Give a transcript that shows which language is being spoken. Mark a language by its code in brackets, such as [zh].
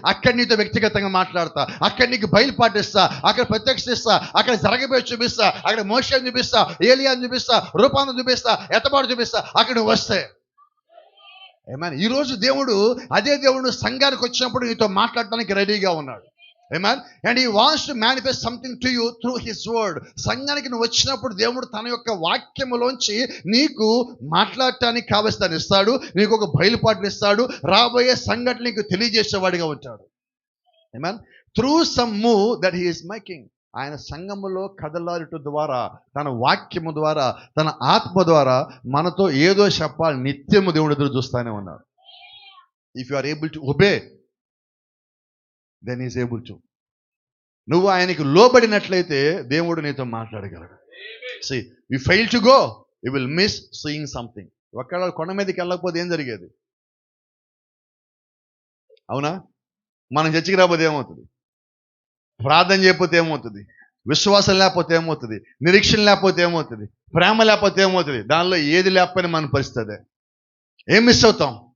[te] అక్కడ నీతో వ్యక్తిగతంగా మాట్లాడతా, అక్కడ నీకు బయలుపాటిస్తా, అక్కడ ప్రత్యక్షిస్తా, అక్కడ జరగబోయే చూపిస్తా, అక్కడ మోషేని చూపిస్తా, ఏలియాని చూపిస్తా, రూపాన్ని చూపిస్తా, ఎత్తబాటు చూపిస్తా. అక్కడ నువ్వు వస్తే ఏమైనా ఈరోజు అదే దేవుడు సంఘానికి వచ్చినప్పుడు నీతో మాట్లాడటానికి రెడీగా ఉన్నాడు. [en] Amen. And he wants to manifest something to you through his word. [te] సంఘానికి నువ్వు వచ్చినప్పుడు దేవుడు తన యొక్క వాక్యములోంచి నీకు మాట్లాడటానికి కావలసిన ఇస్తాడు, నీకు ఒక బయలుపాటుని ఇస్తాడు, రాబోయే సంఘటన నీకు తెలియజేసేవాడిగా ఉంటాడు. [en] Amen. Through some move that he is making. [te] ఆయన సంఘములో కదలాడుట ద్వారా, తన వాక్యము ద్వారా, తన ఆత్మ ద్వారా మనతో ఏదో చెప్పాలి. నిత్యము దేవుడు ఎదురు చూస్తానే ఉన్నాడు. [en] If you are able to obey, then is able to. [te] నువ్వు ఆయనకి లోబడినట్లయితే దేవుడు నీతో మాట్లాడగలడు. [en] See, you fail to go, you will miss seeing something. [te] ఒక్కళ్ళ కొండ మీదకి వెళ్ళకపోతే ఏం జరిగేది? అవునా? మనం చర్చికి రాకపోతే ఏమవుతుంది? ప్రార్థన చేయకపోతే ఏమవుతుంది? విశ్వాసం లేకపోతే ఏమవుతుంది? నిరీక్షణ లేకపోతే ఏమవుతుంది? ప్రేమ లేకపోతే ఏమవుతుంది? దానిలో ఏది లేకపోయినా మన పరిస్థితి ఏం మిస్ అవుతాం?